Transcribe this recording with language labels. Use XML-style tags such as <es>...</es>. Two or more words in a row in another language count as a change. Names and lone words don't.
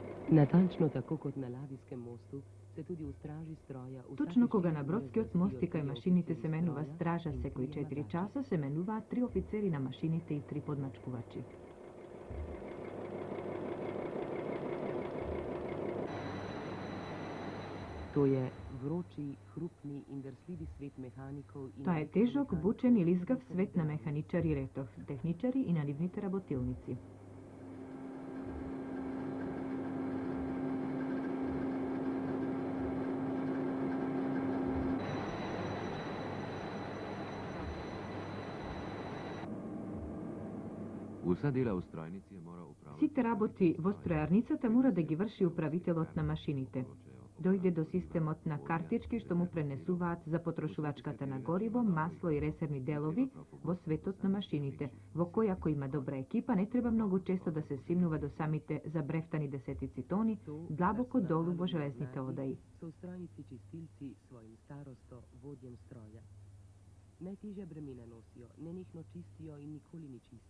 <sl>Natančno tako kot na ladijskem mostu se tudi v straži stroja...</sl> <mk>Точно кога на бродскиот мост и кај машините се менува стража секои 4 часа, се менуваат 3 офицери на машините и 3 подмачкувачи.</mk> <sl>To je vroči, hrupni in drsljivi svet mehanikov in...</sl> <mk>Тоа е тежок, бучен и лизгав свет на механичари, техничари и наливните работилници.</mk> <sl>Vsa dela v strojnici je moral upravljati...</sl> <mk>Сите работи во стројарницата мора да ги врши управителот на машините. Дојде до системот на картички што му пренесуваат за потрошувачката на гориво, масло и резервни делови во светот на машините, во кој ако има добра екипа не треба многу често да се симнува до самите забрефтани десетици тони, длабоко долу во железните одаи.</mk> <sl>So v strojnici čistilci svojim starosto vodjem stroja. Najtežja bremena nosijo, nenehno čistijo in nikoli ni čisto.</sl>